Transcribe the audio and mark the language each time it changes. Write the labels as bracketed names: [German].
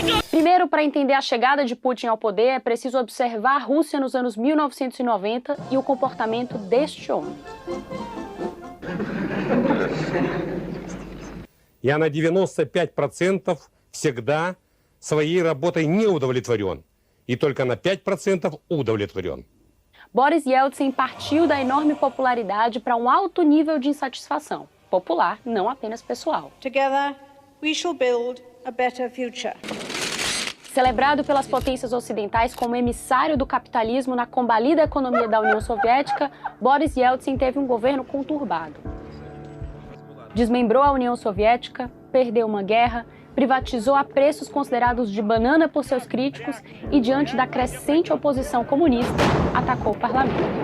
[Portuguese] Primeiro, para entender a chegada de Putin ao poder, é preciso observar a Rússia nos anos 1990 e o comportamento deste homem. [Russian] Я на 95% всегда своей работой не удовлетворен. И только на 5% удовлетворен. [Portuguese] Boris Yeltsin partiu da enorme popularidade para um alto nível de insatisfação. Popular, não apenas pessoal. [English] Together, we shall build a better future. [Portuguese] Celebrado pelas potências ocidentais como emissário do capitalismo na combalida economia da União Soviética, Boris Yeltsin teve um governo conturbado. Desmembrou a União Soviética, perdeu uma guerra, privatizou a preços considerados de banana por seus críticos e, diante da crescente oposição comunista, atacou o parlamento.